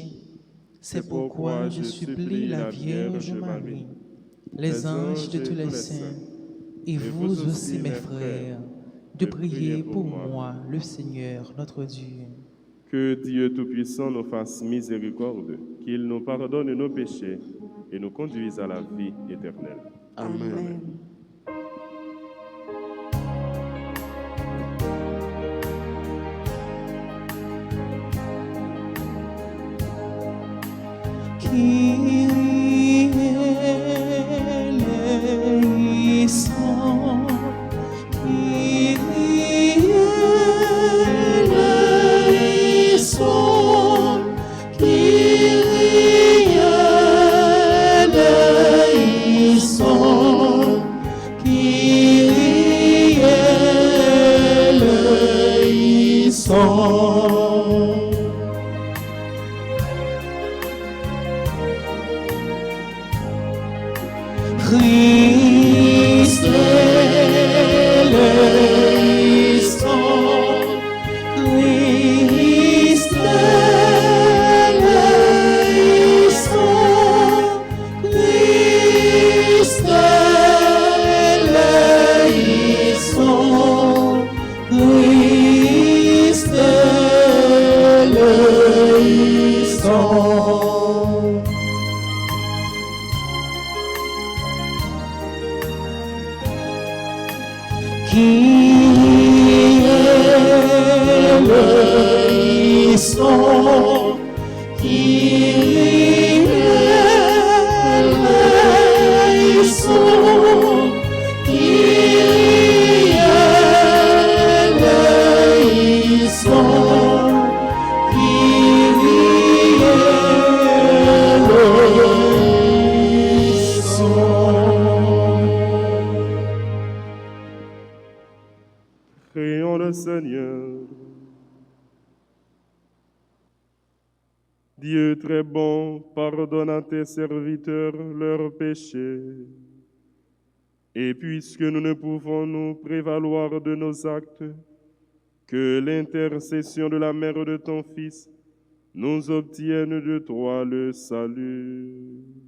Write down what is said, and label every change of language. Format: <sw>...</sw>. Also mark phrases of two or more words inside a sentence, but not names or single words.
<fr>C'est pourquoi je supplie la Vierge Marie, les anges de tous les saints, et vous aussi mes frères, de prier pour moi, le Seigneur notre Dieu. Que Dieu Tout-Puissant nous fasse miséricorde, qu'il nous pardonne nos péchés et nous conduise à la vie éternelle. Amen.</fr> <el>Κύριε ἐλέησον, Κύριε ἐλέησον, Κύριε ἐλέησον, Κύριε ἐλέησον. Χριστέ ἐλέησον, Χριστέ ἐλέησον, Χριστέ ἐλέησον, Χριστέ ἐλέησον. Κύριε ἐλέησον, Κύριε ἐλέησον, Κύριε ἐλέησον, Κύριε ἐλέησον.</el> <fr>Prions le Seigneur. Dieu très bon, pardonne à tes serviteurs leurs péchés. Et puisque nous ne pouvons nous prévaloir de nos actes, que l'intercession de la mère de ton Fils nous obtienne de toi le salut.</fr>